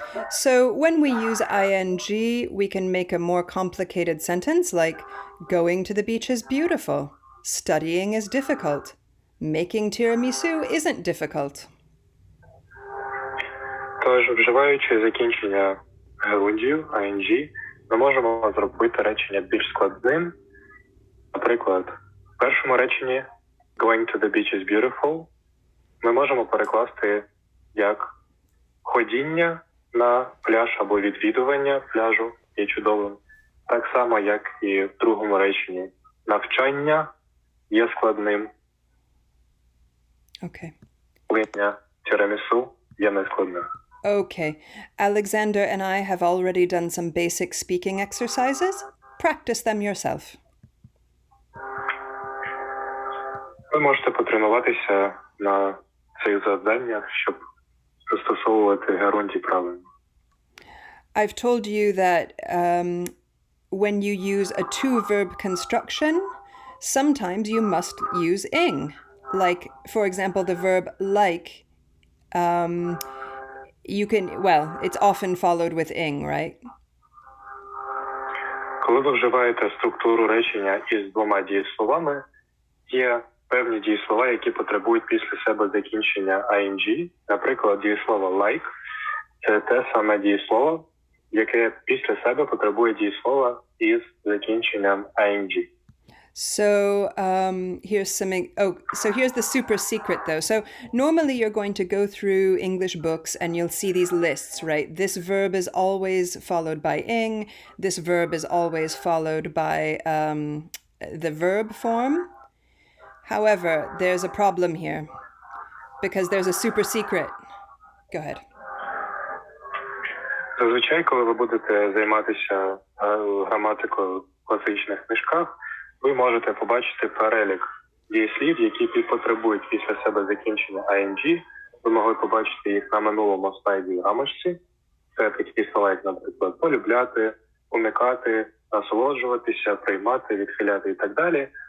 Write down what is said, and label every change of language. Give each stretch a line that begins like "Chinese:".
English: So when we use ing, we can make a more complicated sentence like going to the beach is beautiful, studying is difficult, making tiramisu isn't difficult.
Ukrainian: Тож, вживаючи закінчення герундію, ing, ми можемо зробити речення більш складним. Наприклад, в першому реченні
English: going to the beach is beautiful
Ukrainian: ми можемо перекласти як ходіння на пляж або відвідування пляжу є чудовим. Так само, як і в другому реченні навчання є складним.
English: Okay.
Ukrainian: Плиння тірамісу є нескладним.
English: Okay. Alexander and I have already done some basic speaking exercises. Practice them yourself.
Ukrainian: Ви можете потренуватися на цих завданнях, щоб застосовувати герундій правильно.
English: I've told you that when you use a two-verb construction, sometimes you must use ing. Like, for example, the verb like, you can, well, it's often followed with ing, right?
Ukrainian: Коли ви вживаєте структуру речення із двома дієсловами, є певні дієслова, які потребують після себе закінчення ing. Наприклад, дієслово like – це те саме дієслово, яке після себе потребує дієслова із закінченням ing.
English: So here's the super secret though. So normally you're going to go through English books and you'll see these lists, right? This verb is always followed by ing. This verb is always followed by the verb form. However, there's a problem here because there's a super secret. Go ahead.
Ukrainian: Зазвичай, коли ви будете займатися граматикою в класичних книжках, ви можете побачити перелік дієслів, які потребують після себе закінчення ing. Ви могли побачити їх на минулому слайді в рамочці. Це такі слова, як, наприклад, полюбляти, уникати, насолоджуватися, приймати, відхиляти і так далі.